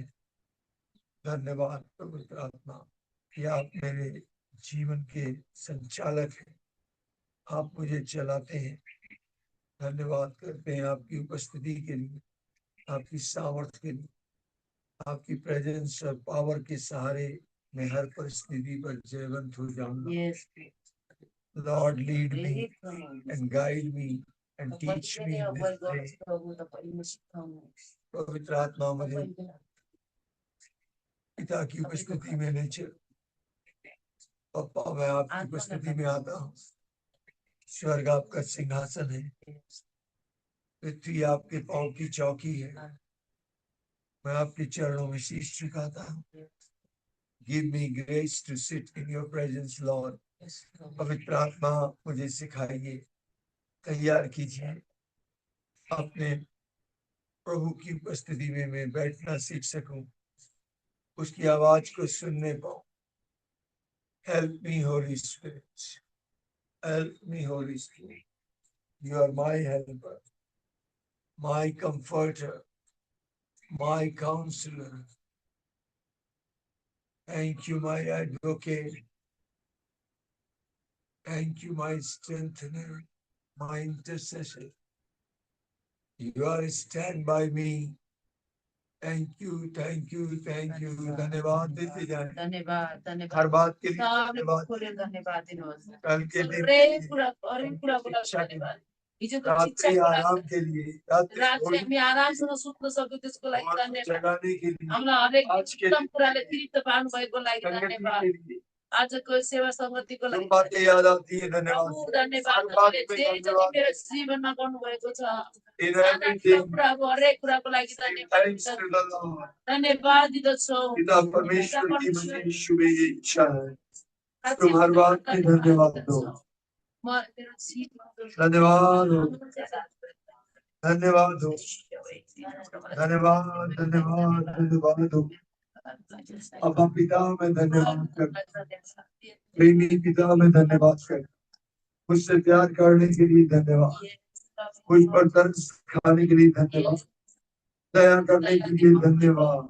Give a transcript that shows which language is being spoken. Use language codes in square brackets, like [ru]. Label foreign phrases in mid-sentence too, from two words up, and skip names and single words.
[hi] धन्यवाद पवित्र आत्मा कि आप मेरे जीवन के संचालक हैं, आप मुझे चलाते हैं। धन्यवाद करते हैं आपकी उपस्थिति के लिए, आपकी सामर्थ्य के लिए, आपकी प्रेजेंस और पावर के सहारे मैं हर परिस्थिति पर जयवंत हो जाऊंगा। [en] Lord, lead me and guide me and teach me this day. [hi] पवित्र आत्मा मुझे पिता की उपस्थिति में ले चल। पप्पा, मैं आपकी उपस्थिति में आता हूँ। स्वर्ग आपका सिंहासन है, पृथ्वी आपके पांव की चौकी है। मैं आपके चरणों में शीश झुकाता हूँ। [en] Give me grace to sit in your presence, Lord. [hi] पवित्र आत्मा मुझे सिखाइए, तैयार कीजिए, अपने प्रभु की उपस्थिति में मैं बैठना सीख सकूं, उसकी आवाज को सुनने पाऊं। [en] Help me, Holy Spirit. Help me, Holy Spirit. You are my helper, my comforter, my counselor. Thank you, my advocate. Thank you, my strengthener, my intercessor. You are stand by me. thank you thank you thank you. [hi] धन्यवाद देते जाए, धन्यवाद धन्यवाद हर बात के लिए धन्यवाद। [ne] धन्यवाद दिनुहोस्। [hi] कल के दिन [ne] हिजोको [hi] रात्रि आराम के लिए, [ne] रात्रि हामी आरामसँग सुत्न सक्यौँ त्यसको लागि धन्यवाद। [hi] जगाने के लिए, [ne] हामीलाई हरेक उत्तम कुराले तृप्त पार्नु भएको लागि धन्यवाद। आजको सेवा संगतिको लागि [hi] बातें याद आती है, धन्यवाद। [ne] धन्यवाद मेरो जीवनमा गर्नु भएको छ, हरेक कुराको लागि धन्यवाद। धन्यवाद दिदछौ [hi] पिता परमेश्वर की मुझे शुभ इच्छा है, तुम हर बात में धन्यवाद दो। [ne] धन्यवाद हो, धन्यवाद हो, धन्यवाद धन्यवाद धन्यवाद हो। [hi] अब हम पिता में धन्यवाद कर, प्रेमी पिता में धन्यवाद कर, मुझसे प्यार करने के लिए धन्यवाद, मुझ पर तरस खाने के लिए धन्यवाद, दया करने के लिए धन्यवाद।